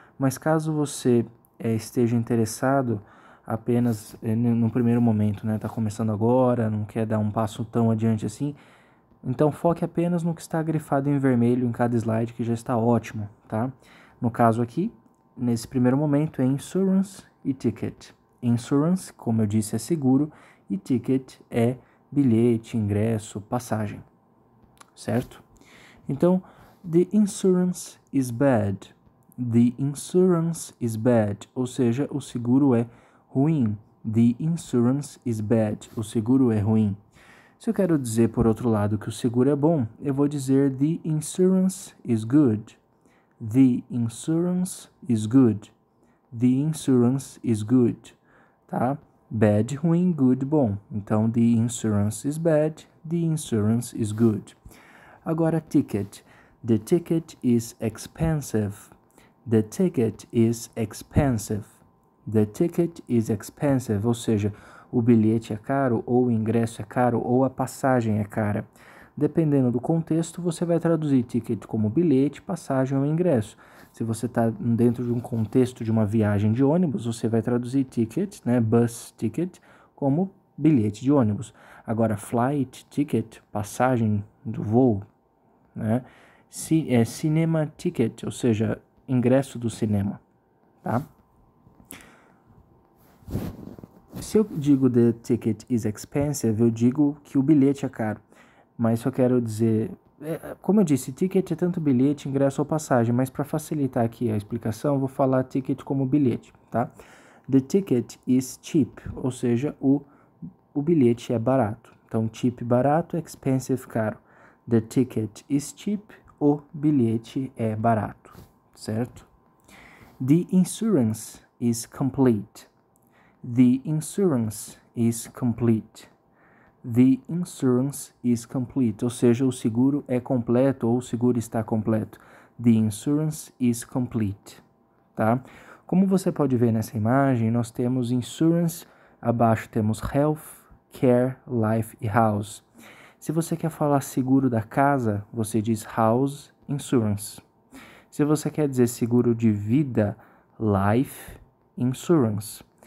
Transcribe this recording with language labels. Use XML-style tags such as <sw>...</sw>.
<pt>Mas caso você esteja interessado apenas no primeiro momento, Tá começando agora, não quer dar um passo tão adiante assim, então foque apenas no que está grifado em vermelho em cada slide, que já está ótimo, tá? No caso aqui, nesse primeiro momento, é insurance e ticket. Insurance, como eu disse, é seguro, e ticket é bilhete, ingresso, passagem, certo? Então,</pt> <en>the insurance is bad. The insurance is bad,</en> <pt>ou seja, o seguro é ruim.</pt> <en>The insurance is bad,</en> <pt>o seguro é ruim. Se eu quero dizer, por outro lado, que o seguro é bom, eu vou dizer</pt> <en>the insurance is good. The insurance is good. The insurance is good, tá? Bad, ruim, good, bom.</en> <pt>Então,</pt> <en>the insurance is bad. The insurance is good.</en> <pt>Agora,</pt> <en>ticket. The ticket is expensive. The ticket is expensive. The ticket is expensive,</en> <pt>ou seja, o bilhete é caro, ou o ingresso é caro, ou a passagem é cara. Dependendo do contexto, você vai traduzir ticket como bilhete, passagem ou ingresso. Se você está dentro de um contexto de uma viagem de ônibus, você vai traduzir ticket, bus ticket, como bilhete de ônibus. Agora, flight ticket, passagem do voo, cinema ticket, ou seja, ingresso do cinema, tá? Se eu digo</pt> <en>the ticket is expensive,</en> <pt>eu digo que o bilhete é caro. Mas se eu quero dizer... como eu disse, ticket é tanto bilhete, ingresso ou passagem. Mas para facilitar aqui a explicação, eu vou falar ticket como bilhete, tá?</pt> <en>The ticket is cheap,</en> <pt>ou seja, o bilhete é barato. Então, cheap, barato, expensive, caro.</pt> <en>The ticket is cheap,</en> <pt>o bilhete é barato, certo?</pt> <en>The insurance is complete. The insurance is complete. The insurance is complete,</en> <pt>ou seja, o seguro é completo ou o seguro está completo.</pt> <en>The insurance is complete, tá?</en> <pt>Como você pode ver nessa imagem, nós temos insurance, abaixo temos health, care, life e house. Se você quer falar seguro da casa, você diz house insurance. Se você quer dizer seguro de vida, life insurance.</pt>